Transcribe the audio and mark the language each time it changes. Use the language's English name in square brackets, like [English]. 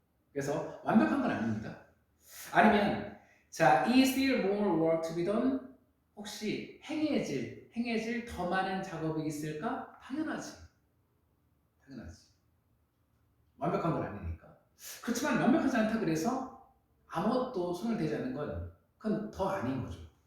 [Korean] 그래서 완벽한 건 아닙니다. 아니면 자, [English] is there more work to be done? [Korean] 혹시 행해질 더 많은 작업이 있을까? 당연하지. 완벽한 건 아니니까. 그렇지만 완벽하지 않다 그래서 아무것도 손을 대지 않는 건 그건 더 아닌 거죠.